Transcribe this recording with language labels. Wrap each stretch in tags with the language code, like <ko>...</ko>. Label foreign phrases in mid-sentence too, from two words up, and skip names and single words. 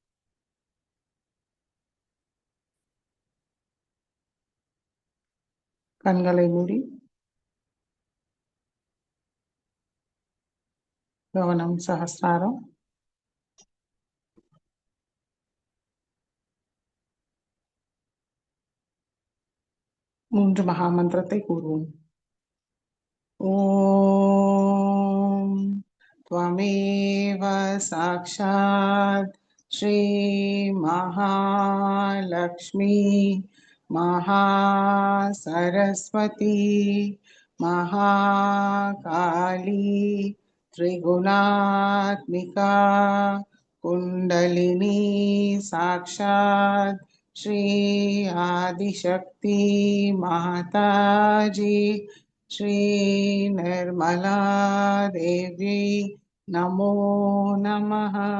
<ta>கண்களை மூடி கவனம் சகஸ்ராரம். மூன்று மகா மந்திரத்தை கூறுவோம்.</ta> <sa>ஓம் त्वमेव साक्षात् श्री महालक्ष्मी महासरस्वती महाकाली त्रिगुणात्मिका कुंडलिनी साक्षात् श्री आदिशक्ति माताजी श्री निर्मला देवी नमो नमः।</sa>